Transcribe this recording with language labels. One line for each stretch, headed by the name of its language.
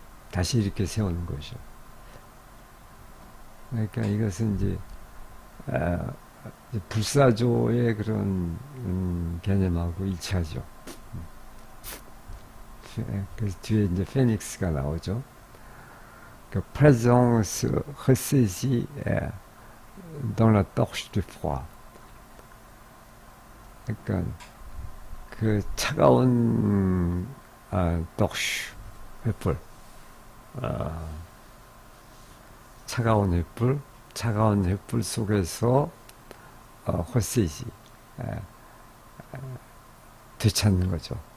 Korean: 다시 이렇게 세우는 거죠. 그러니까 이것은 이제 불사조의 그런 개념하고 일치하죠. 그래서 뒤에 이제 페닉스가 나오죠. 그
French: présence ressaisie dans la torche du froid.
Korean: 그러니까 그 차가운 torche 횃불, 차가운 횃불 속에서 ressaisie 되찾는 거죠.